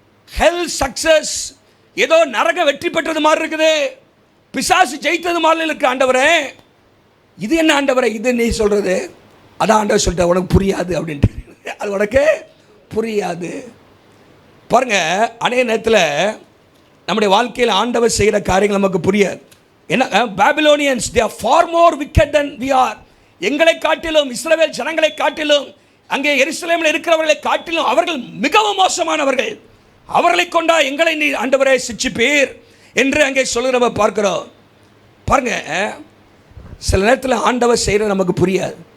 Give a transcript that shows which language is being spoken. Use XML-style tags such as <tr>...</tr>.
<en>hell success,</en> <ta>ஏதோ நரக வெற்றி பெற்றது மாதிரி இருக்குது, பிசாசு ஜெயித்தது மாதிரி இருக்கு. ஆண்டவரே இது என்ன ஆண்டவரே இது நீ சொல்கிறது? அதான் ஆண்டவர் சொல்லிட்ட, உனக்கு புரியாது அப்படின்ட்டு. அது உனக்கு புரியாது. பாருங்க, அநேக நேரத்தில் நம்முடைய வாழ்க்கையில் ஆண்டவர் செய்கிற காரியங்கள் நமக்கு புரியாது.</ta> <en>என்ன, Babylonians they are far more wicked than we are.</en> <ta>எங்களை காட்டிலும், இஸ்ரவேல் ஜனங்களை காட்டிலும், அங்கே எருசலேமில் இருக்கிறவர்களை காட்டிலும் அவர்கள் மிகவும் மோசமானவர்கள். அவர்களை கொண்டா எங்களை நீ ஆண்டவரே சிட்சிப்பீர் என்று அங்கே சொல்கிறவ பார்க்கிறோம். பாருங்க, சில நேரத்தில் ஆண்டவர் செய்கிற நமக்கு புரியாது.</ta>